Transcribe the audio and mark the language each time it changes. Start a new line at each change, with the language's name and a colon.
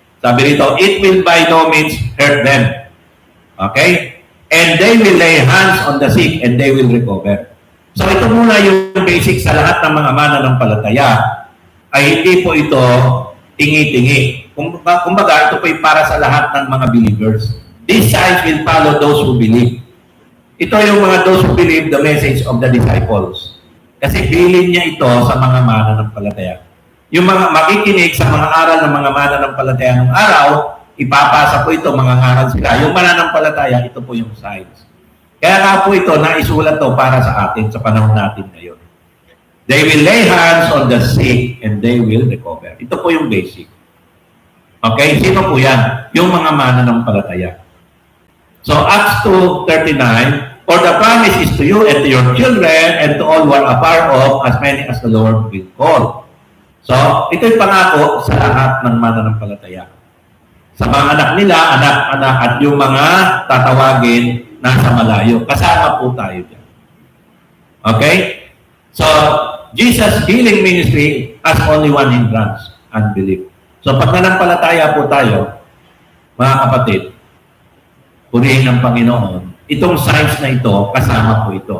Filipino: Sabi rito,
English: it will by no means hurt them. Okay? And they will lay hands on the sick and they will recover.
Filipino: So ito muna yung basic sa lahat ng mga mananampalataya, ay hindi po ito tingi-tingi. Kumbaga, ito po ay para sa lahat ng mga believers.
English: These signs will follow those who believe.
Filipino: Ito yung mga
English: those who believe the message of the disciples.
Filipino: Kasi bilin niya ito sa mga mananampalataya. Yung mga makikinig sa mga aral ng mga mananampalataya ng araw, ipapasa po ito, mga ngaral sila. Yung mananampalataya, ito po yung signs. Kaya nga po ito, naisulat to para sa atin, sa panahon natin ngayon.
English: They will lay hands on the sick and they will recover.
Filipino: Ito po yung basic. Okay? Sino po yan? Yung mga mananampalataya.
English: So, Acts 2:39, for the promise is to you and to your children and to all who are afar off, as many as the Lord will call.
Filipino: So, ito'y pangako sa lahat ng mananampalataya. Sa mga anak nila, anak-anak, at yung mga tatawagin nasa malayo. Kasama po tayo dyan. Okay?
English: So, Jesus' healing ministry has only one hindrance, unbelief.
Filipino: So, pag nanampalataya po tayo, mga kapatid, purihin ng Panginoon, itong signs na ito, kasama po ito.